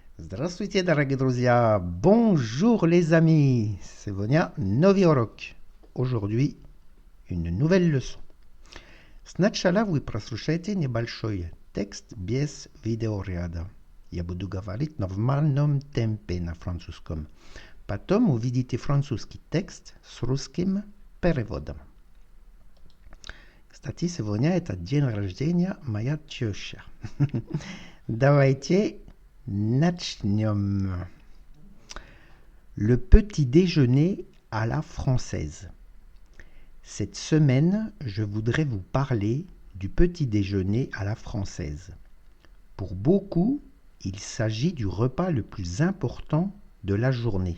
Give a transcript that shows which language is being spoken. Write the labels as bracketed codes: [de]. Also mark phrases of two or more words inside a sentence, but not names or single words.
[ru] Здравствуйте, дорогие друзья! [fr] Bonjour les amis! [ru] Сегодня новый урок. [fr] Aujourd'hui, une nouvelle leçon. [ru] Сначала вы прослушайте небольшой текст без видеоряда. Я буду говорить в нормальном темпе на французском. Потом увидите французский текст с русским переводом. Кстати, сегодня это день рождения моя теща. Давайте начнем. [fr] Le petit déjeuner à la française. Cette semaine, je voudrais vous parler du petit déjeuner à la française. Pour beaucoup, il s'agit du repas le plus important de la journée.